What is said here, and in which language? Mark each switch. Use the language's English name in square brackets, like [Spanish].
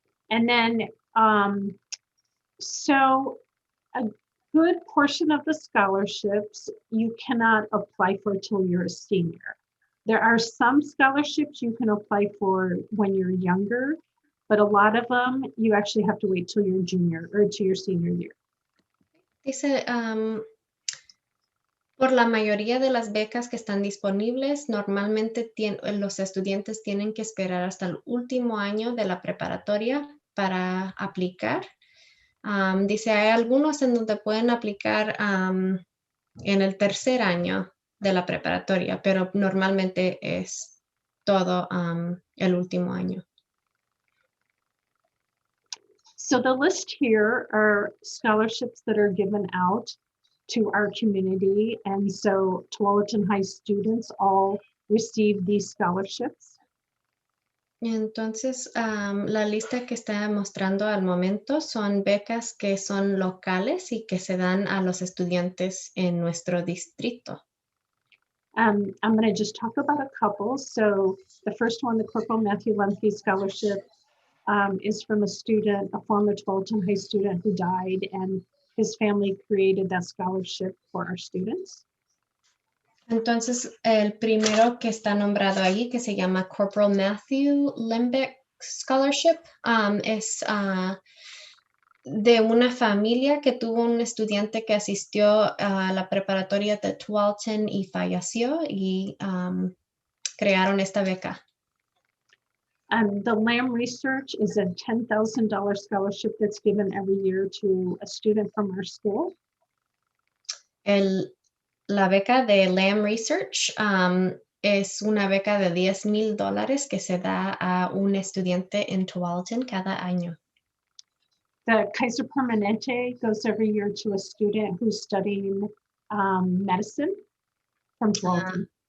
[English] And then, so a good portion of the scholarships you cannot apply for till you're a senior. There are some scholarships you can apply for when you're younger, but a lot of them you actually have to wait till you're junior or to your senior year. [Spanish] Dice, por la mayoría de las becas que están disponibles, normalmente los estudiantes tienen que esperar hasta el último año de la preparatoria para aplicar. Dice, hay algunos en donde pueden aplicar en el tercer año de la preparatoria, pero normalmente es todo el último año. [English] So the list here are scholarships that are given out to our community, and so Tualatin High students all receive these scholarships. [Spanish] Entonces, la lista que está mostrando al momento son becas que son locales y que se dan a los estudiantes en nuestro distrito. [English] I'm going to just talk about a couple. So the first one, the Corporal Matthew Lemke Scholarship, is from a former Tualatin High student who died, and his family created that scholarship for our students. [Spanish] Entonces, el primero que está nombrado ahí, que se llama Corporal Matthew Lemke Scholarship, es de una familia que tuvo un estudiante que asistió a la preparatoria de Tualatin y falleció y crearon esta beca. [English] The Lamb Research is a $10,000 scholarship that's given every year to a student from our school. [Spanish] La beca de Lamb Research es una beca de $10,000 que se da a un estudiante en Tualatin cada año. [English] The Kaiser Permanente goes every year to a student who's studying medicine from Tualatin.